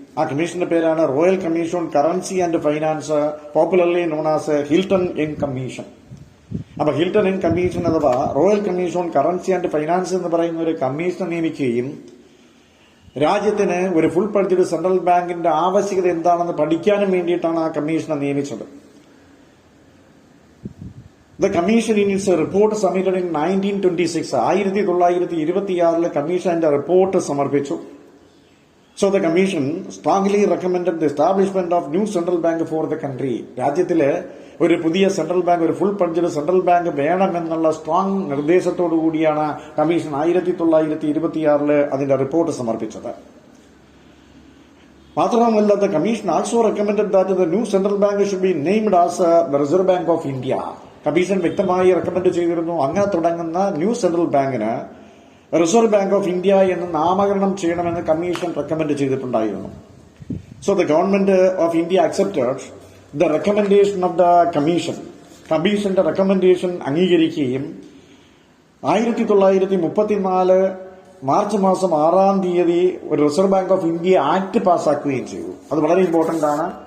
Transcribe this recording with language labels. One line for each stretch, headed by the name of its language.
Malayalam: ആ കമ്മീഷന്റെ പേരാണ് royal commission on currency and finance, popularly known as Hilton young commission. അപ്പൊ ഹിൽട്ടൺ യങ് കമ്മീഷൻ അഥവാ royal commission on currency and finance എന്ന് പറയുന്ന ഒരു കമ്മീഷനെ നിയമിക്കുകയും രാജ്യത്തിന് ഒരു ഫുൾ ഫ്ലെഡ്ജ്ഡ് സെൻട്രൽ ബാങ്കിന്റെ ആവശ്യകത എന്താണെന്ന് പഠിക്കാനും വേണ്ടിയിട്ടാണ് ആ കമ്മീഷനെ നിയമിച്ചത്.
English: The commission in its report submitted in 1926, 1926
Malayalam: commission അതിന്റെ റിപ്പോർട്ട് സമർപ്പിച്ചു.
English: So the commission strongly recommended the establishment of new central bank for the country.
Malayalam: രാജ്യത്തിലെ ഒരു പുതിയ സെൻട്രൽ ബാങ്ക്, ഒരു ഫുൾ ഫ്ലെഡ്ജ്ഡ് സെൻട്രൽ ബാങ്ക് വേണമെന്നുള്ള സ്ട്രോങ് നിർദ്ദേശത്തോടു കൂടിയാണ് കമ്മീഷൻ 1926 അതിന്റെ report സമർപ്പിച്ചത്.
English: മാത്രമല്ല, the commission also recommended that the new central bank should be named as the Reserve Bank of India.
Malayalam: Commission വ്യക്തമായി റെക്കമെൻഡ് ചെയ്തിരുന്നു അങ്ങനെ തുടങ്ങുന്ന ന്യൂ സെൻട്രൽ ബാങ്കിന് റിസർവ് ബാങ്ക് ഓഫ് ഇന്ത്യ എന്ന് നാമകരണം ചെയ്യണമെന്ന് കമ്മീഷൻ റെക്കമെൻഡ് ചെയ്തിട്ടുണ്ടായിരുന്നു.
English: So the government of India accepted the recommendation of the commission.
Malayalam: കമ്മീഷന്റെ റെക്കമെൻഡേഷൻ അംഗീകരിക്കുകയും 1934 മാർച്ച് മാസം 6-ാം തീയതി ഒരു reserve bank of India act പാസ്സാക്കുകയും ചെയ്തു. അത് വളരെ ഇമ്പോർട്ടന്റ് ആണ്.